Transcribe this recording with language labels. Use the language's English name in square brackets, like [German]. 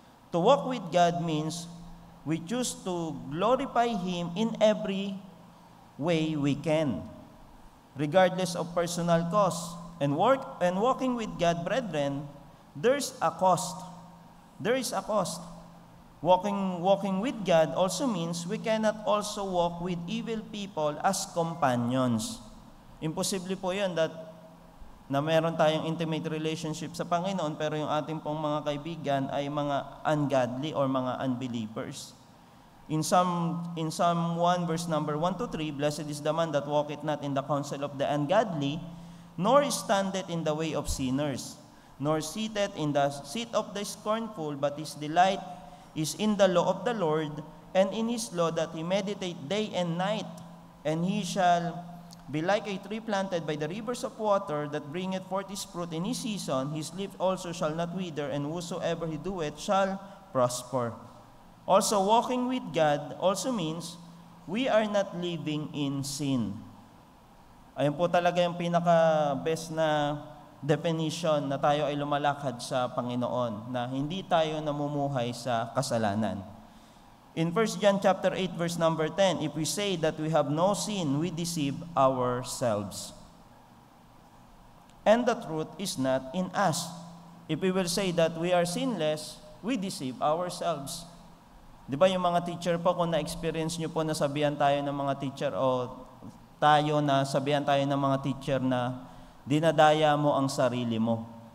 [English] To walk with God means we choose to glorify Him in every way we can, regardless of personal cost. And walking with God, brethren, there's a cost. There is a cost. Walking with God also means we cannot also walk with evil people as companions. [Filipino] Imposible po yan na meron tayong [English] intimate relationship [Filipino] sa Panginoon pero yung ating pong mga kaibigan ay mga [English] ungodly or [Filipino] mga unbelievers. [English] In Psalm 1, verse number 1 to 3, blessed is the man that walketh not in the counsel of the ungodly, nor standeth in the way of sinners, nor sitteth in the seat of the scornful, but his delight is in the law of the Lord, and in His law that he meditate day and night. And he shall be like a tree planted by the rivers of water, that bringeth forth his fruit in his season. His leaf also shall not wither, and whosoever he doeth shall prosper. Also, walking with God also means we are not living in sin. [Filipino] Ayun po talaga yung pinaka-best na definition na tayo ay lumalakad sa Panginoon, na hindi tayo namumuhay sa kasalanan. [English] In 1 John chapter 8, verse number 10, if we say that we have no sin, we deceive ourselves, and the truth is not in us. If we will say that we are sinless, we deceive ourselves. [Filipino] Di ba yung mga teacher po, kung na-experience nyo po na sabihan tayo ng mga teacher o tayo na sabihan tayo ng mga teacher na dinadaya mo ang sarili mo.